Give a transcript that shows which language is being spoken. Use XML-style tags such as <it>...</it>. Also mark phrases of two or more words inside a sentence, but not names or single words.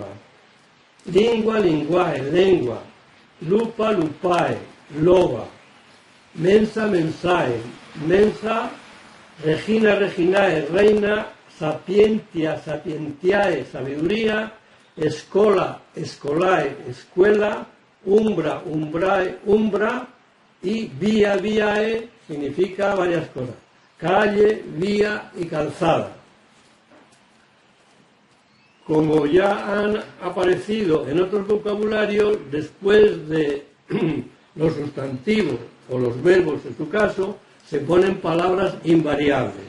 <la>Lingua, linguae, lengua. Lupa, lupae, loba. Mensa, mensae, mensa. Regina, reginae, reina. Sapientia, sapientiae, sabiduría. Escola, escolae, escuela. Umbra, umbrae, umbra.</la> <es>Y</es> <la>vía, viae</la> <es>significa varias cosas. Calle, vía y calzada. Como ya han aparecido en otros vocabularios, después de los sustantivos o los verbos en su caso, se ponen palabras invariables.</es>